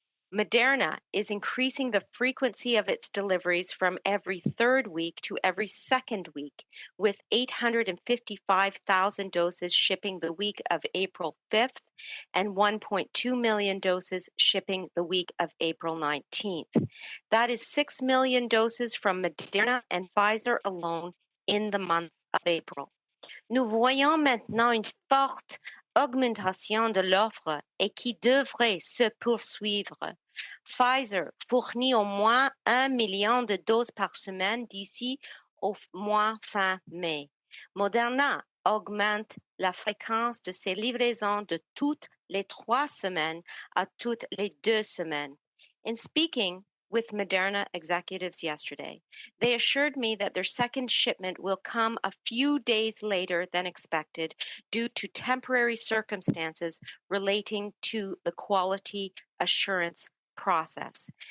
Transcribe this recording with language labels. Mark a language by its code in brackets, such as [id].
[en] Moderna is increasing the frequency of its deliveries from every third week to every second week, with 855,000 doses shipping the week of April 5th and 1.2 million doses shipping the week of April 19th. That is 6 million doses from Moderna and Pfizer alone in the month of April. [fr] Nous voyons maintenant une forte augmentation de l'offre et qui devrait se poursuivre. Pfizer fournit au moins 1 million de doses par semaine d'ici au mois fin mai. Moderna augmente la fréquence de ses livraisons de toutes les 3 semaines à toutes les 2 semaines. [en] In speaking with Moderna executives yesterday, they assured me that their second shipment will come a few days later than expected due to temporary circumstances relating to the quality assurance process.